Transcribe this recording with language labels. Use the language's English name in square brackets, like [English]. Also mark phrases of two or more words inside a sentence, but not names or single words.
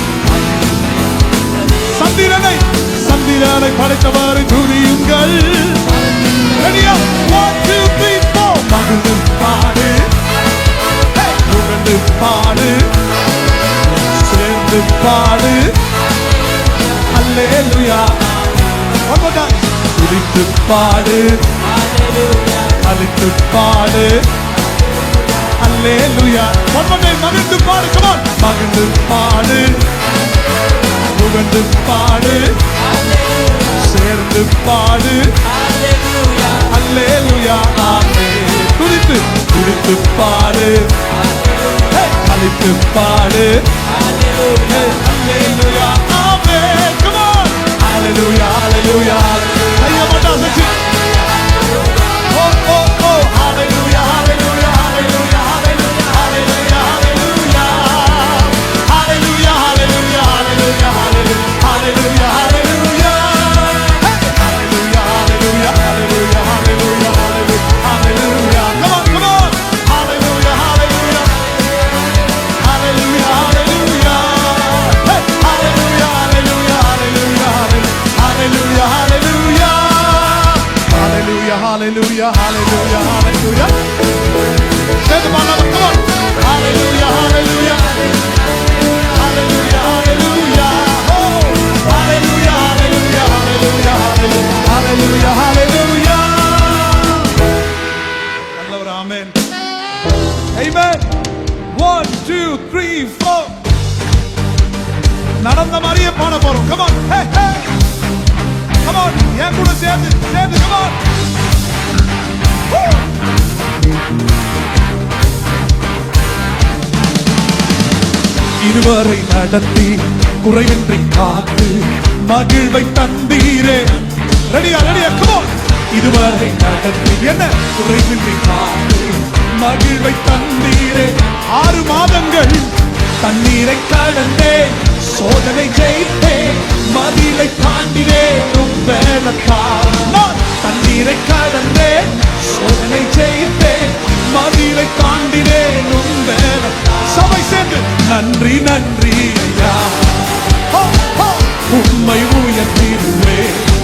[Tamil] சந்திரனை படைத்தவரை துதியுங்கள். ரெடியா? 1 2 3 4. மகிழ்ந்து பாடு, புகழ்ந்து பாடு, சேர்ந்து பாடு, அல்லேலூயா. [English] One more time. [Tamil] துதித்து பாடு, அழித்து பாடு, அல்லேலூயா. [English] One more time. [Tamil] மகிழ்ந்து பாடு. [English] Come on. [Tamil] மகிழ்ந்து பாடு, புகழ்ந்து பாடு, சேர்ந்து பாடு, அல்லேலூயா ஆமென். துதித்து பாடு, அழித்து பாடு, அல்லேலூயா ஆமென். [English] Come on, hallelujah hallelujah. [Tamil] கையை மட்டும் அசைச்சு ஓ ஓ ஓ [English] hallelujah hallelujah hallelujah hallelujah hallelujah hallelujah hallelujah hallelujah hallelujah hallelujah hallelujah. Hallelujah hallelujah hallelujah hallelujah hallelujah. Come on, come on. Hallelujah hallelujah hallelujah hallelujah. Hey, hallelujah hallelujah hallelujah hallelujah hallelujah hallelujah hallelujah hallelujah hallelujah. Say the one number, come on. Hallelujah hallelujah hallelujah hallelujah. Oh, hallelujah hallelujah hallelujah hallelujah hallelujah. [Tamil] நல்லவர் ஆமென். Amen. 1 2 3 4. நடந்த மாதிரியே பாட போறோம். [English] Come on. Hey hey. Come on. [Tamil] என் கூட சேர்ந்து [English] come on. Woo. [Tamil] இதுவரை நடத்தி குறைவின்றி காத்து மகிழ்வை தந்தீரே. ரெடியா ரெடியா? Come on. இதுவரை நடத்தி என்ன குறைவின்றி காத்து மகிழ்வை தந்தீரே. 6 மாதங்கள் தண்ணீரை கடந்தே, சோதனை ஜெயித்தே, மதிலை தாண்டினே. வேலக்காரன் நான் தண்ணீரை நீரை கடந்தேன், சோதனை ஜெயித்தேன், மதிலை தாண்டினேன் உங்கள் சபை சேர்ந்து நன்றி நன்றி ஐயா, உம்மை உயர்த்திடுவேன்.